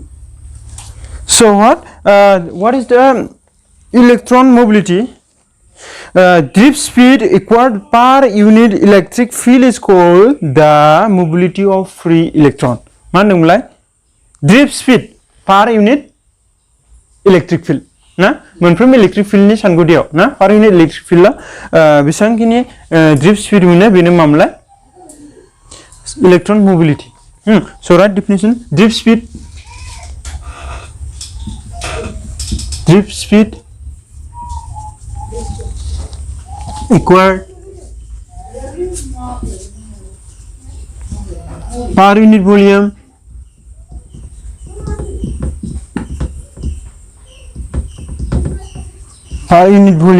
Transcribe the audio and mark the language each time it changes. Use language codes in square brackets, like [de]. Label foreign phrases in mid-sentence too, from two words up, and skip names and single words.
[en] So what is the electron mobility? Drift speed equal per unit electric field is called the mobility of free electron. [brx] Mana mulai? [en] Drift speed per unit electric field. [brx] Na, मोनफ्रोम electric field नि सानगुदियाव ना [en] per unit electric field [brx] बेसेबांखिनि drift speed मोनो बेनो मामला [en] electron mobility. So right definition: drift speed equal per unit volume per unit